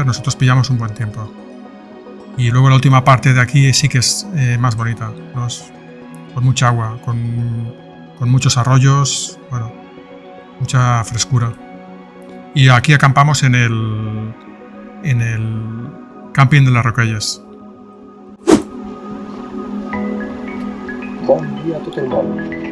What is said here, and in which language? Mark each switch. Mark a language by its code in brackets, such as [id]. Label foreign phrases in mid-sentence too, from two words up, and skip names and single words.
[es] Nosotros pillamos un buen tiempo. Y luego la última parte de aquí sí que es más bonita, ¿no? Con mucha agua, con muchos arroyos, bueno, mucha frescura. Y aquí acampamos en el camping de las Roquelles. [ca] Bon dia a tot el món.